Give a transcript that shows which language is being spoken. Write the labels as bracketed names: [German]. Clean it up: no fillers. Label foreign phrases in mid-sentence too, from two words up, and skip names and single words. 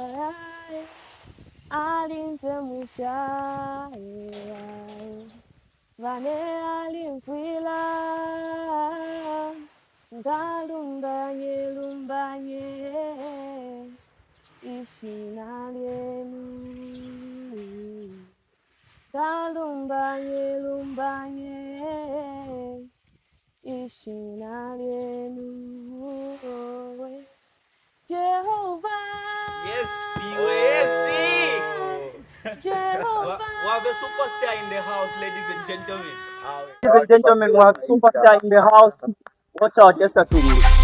[Bemba] alintemusha vane alimfwila ngalumbanye lumbanye ishina lyenu ngalumbanye lumbanye ishina lyenu Jehovah [English] Yes, yes, Jehovah we have a superstar in the house, ladies and gentlemen. Ladies and gentlemen, we have superstar in the house. Watch out, just a second.